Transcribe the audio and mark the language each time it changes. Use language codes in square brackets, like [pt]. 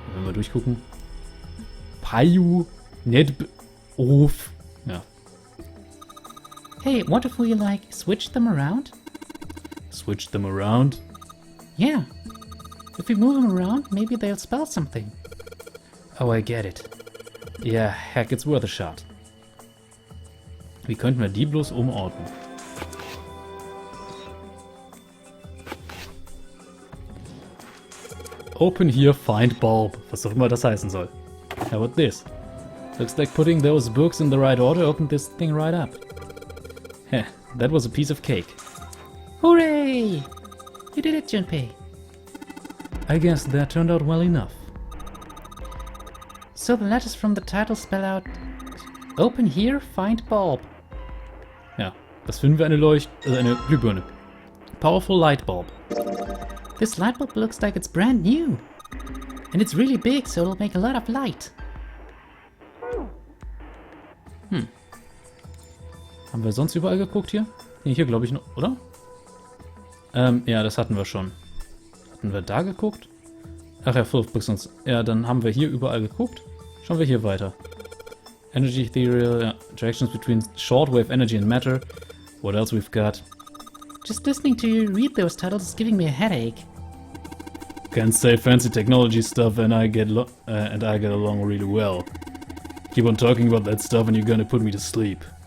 [de] Wenn wir durchgucken. Payu, Nedb, Of. Ja. [en] Hey, what if we, like, switch them around? Switch them around? Yeah. If we move them around, maybe they'll spell something. Oh, I get it. Yeah, heck, it's worth a shot. [de] Wie könnten wir die bloß umordnen? [en] Open here, find bulb. [de] Was auch immer das heißen soll. [en] How about this? Looks like putting those books in the right order opened this thing right up. Heh, that was a piece of cake. Hooray! You did it, Junpei. I guess that turned out well enough. So the letters from the title spell out Open here, find bulb. [de] Ja, das finden wir eine Glühbirne. [en] Powerful light bulb. This light bulb looks like it's brand new. And it's really big, so it'll make a lot of light. [de] Haben wir sonst überall geguckt hier? Nee, hier glaube ich noch, oder? Ja, das hatten wir schon. Hatten wir da geguckt? Ach ja, Full of Books sonst. Ja, dann haben wir hier überall geguckt. Schauen wir hier weiter. [en] Energy Theory, ja, Interactions between shortwave energy and matter. What else we've got? Just listening to you read those titles is giving me a headache. Can't say fancy technology stuff and I get along really well. Keep on talking about that stuff and you're gonna put me to sleep.